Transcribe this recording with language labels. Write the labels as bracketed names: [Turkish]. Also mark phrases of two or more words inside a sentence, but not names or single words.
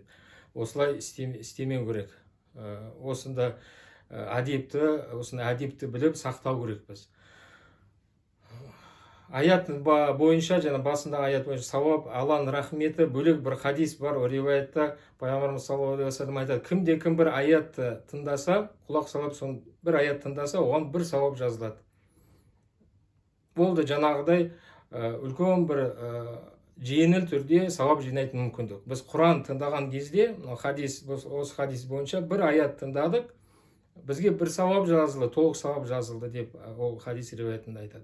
[Kazakh] Осылай істемеу керек. Осында әдепті біліп сақтау керекпіз. Аят бойынша, жаңа басында аят бойынша сауап, Алланың рахметі бөлек бір хадис бар, риwayatта Пайғамбарымыз [Arabic] صلى الله عليه وسلم [Kazakh] айтады: кімде-кім бір аятты тыңдаса, құлақ салып, сон бір аят тыңдаса, оған бір сауап жазылады. Болды, жаңағыдай үлкен бір жеңіл түрде сауап жинайтын мүмкіндік. Біз Құран тыңдаған кезде, осы хадис бойынша бір аят тыңдадық, бізге бір сауап жазылды, толық сауап жазылды деп ол хадис риwayatында айтады.